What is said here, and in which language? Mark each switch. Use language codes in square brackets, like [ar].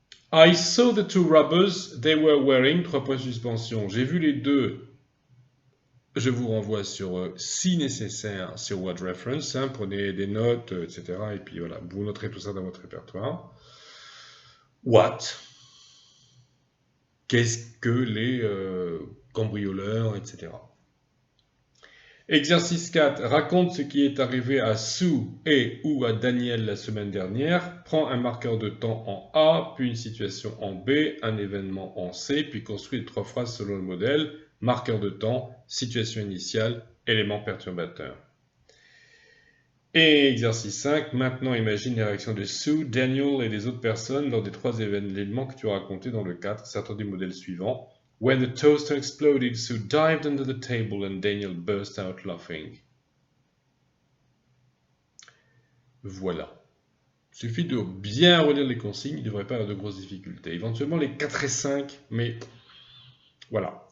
[en] I saw the two robbers, they were wearing, [fr] 3 points de suspension. J'ai vu les deux. Je vous renvoie sur, si nécessaire, sur Word Reference. Hein, prenez des notes, etc. Et puis voilà, vous noterez tout ça dans votre répertoire. [en] What? [fr] Qu'est-ce que les cambrioleurs, etc. Exercice 4. Raconte ce qui est arrivé à Sue et ou à Daniel la semaine dernière. Prends un marqueur de temps en A, puis une situation en B, un événement en C, puis construis 3 phrases selon le modèle. Marqueur de temps, situation initiale, élément perturbateur. Et exercice 5. Maintenant, imagine les réactions de Sue, Daniel et des autres personnes lors des 3 événements que tu as racontés dans le 4. Certains du modèle suivant. [en] When the toaster exploded, Sue dived under the table and Daniel burst out laughing. [fr] Voilà. Il suffit de bien relire les consignes, il ne devrait pas y avoir de grosses difficultés. Éventuellement les 4 et 5, mais voilà.